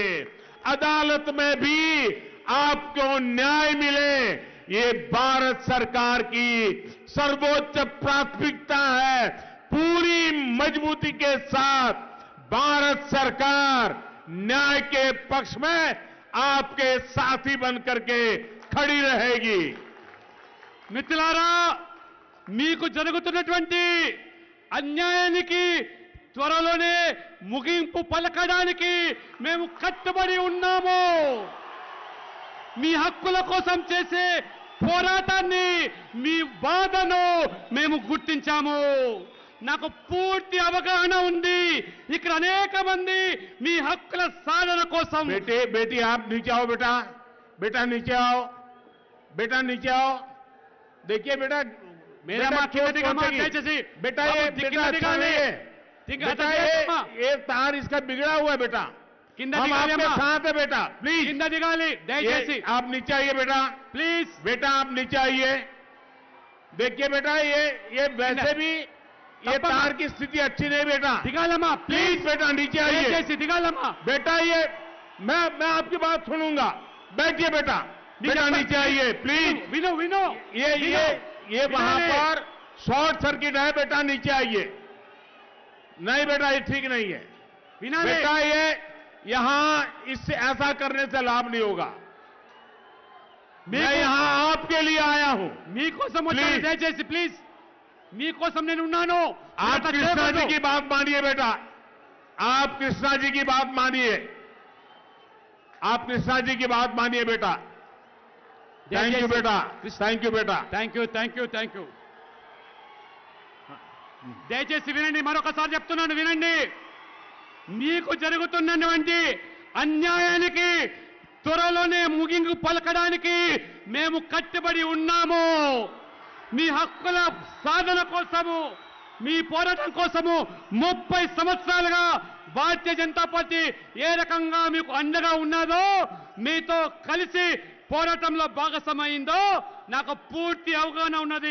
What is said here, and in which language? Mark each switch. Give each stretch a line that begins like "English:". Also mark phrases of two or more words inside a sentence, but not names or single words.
Hindi: अदालत में भी आपको न्याय मिले, ये भारत सरकार की सर्वोच्च प्राथमिकता है. पूरी मजबूती के साथ भारत सरकार न्याय के पक्ष में आपके साथी बनकर के खड़ी रहेगी.
Telugu: మిత్రులారా, మీకు జరుగుతున్నటువంటి అన్యాయానికి త్వరలోనే ముగింపు పలకడానికి మేము కట్టుబడి ఉన్నాము. మీ హక్కుల కోసం చేసే పోరాటాన్ని, మీ బాధను మేము గుర్తించాము. నాకు పూర్తి అవగాహన ఉంది. ఇక్కడ అనేక మంది మీ హక్కుల సాధన కోసం.
Hindi: बेटी आप नीचे आओ. बेटा नीचे आओ. बेटा नीचे आओ. देखिए बेटा, मेरा मां
Telugu: కింద దిగమ్మా దయచేసి.
Hindi: बेटा ये तार इसका बिगड़ा हुआ है बेटा.
Telugu: కింద
Hindi: हम
Telugu: దిగాలి
Hindi: आपके
Telugu: అమ్మా.
Hindi: साथ है बेटा. प्लीज
Telugu: కింద దిగాలి దయచేసి.
Hindi: आप नीचे आइए बेटा.
Telugu: ప్లీజ్.
Hindi: बेटा आप नीचे आइए. देखिए बेटा, ये वैसे भी ये तार की स्थिति अच्छी नहीं बेटा.
Telugu: దిగాలమ్మా
Hindi: प्लीज
Telugu: ప్లీజ్.
Hindi: बेटा नीचे आइए.
Telugu: దయచేసి దిగాలమ్మా.
Hindi: बेटा ये मैं आपकी बात सुनूंगा. बैठिए बेटा. बेटा नीचे आइए प्लीज.
Telugu: విను విను.
Hindi: ये वहां पर शॉर्ट सर्किट है बेटा. नीचे आइए. नहीं बेटा, ये ठीक नहीं है
Telugu: వినాలి.
Hindi: बेटा. ये यहां इससे ऐसा करने से लाभ नहीं होगा. मैं यहां आपके लिए आया हूं.
Telugu: మీకోసం వచ్చాను. Please. దయచేసి ప్లీజ్. మీకోసం నేను ఉన్నాను.
Hindi: आप कृष्णा जी की बात मानिए बेटा. आप कृष्णा जी की बात मानिए. आप कृष्णा जी की बात मानिए बेटा.
English: thank you बेटा. thank you बेटा. thank you thank you thank you.
Telugu: దయచేసి వినండి, మరొకసారి చెప్తున్నాను వినండి. మీకు జరుగుతున్నటువంటి అన్యాయానికి త్వరలోనే ముగింపు పలకడానికి మేము కట్టుబడి ఉన్నాము. మీ హక్కుల సాధన కోసము, మీ పోరాటం కోసము 30 సంవత్సరాలుగా భారతీయ జనతా పార్టీ ఏ రకంగా మీకు అండగా ఉన్నదో, మీతో కలిసి పోరాటంలో భాగస్వామైందో నాకు పూర్తి అవగాహన ఉన్నది.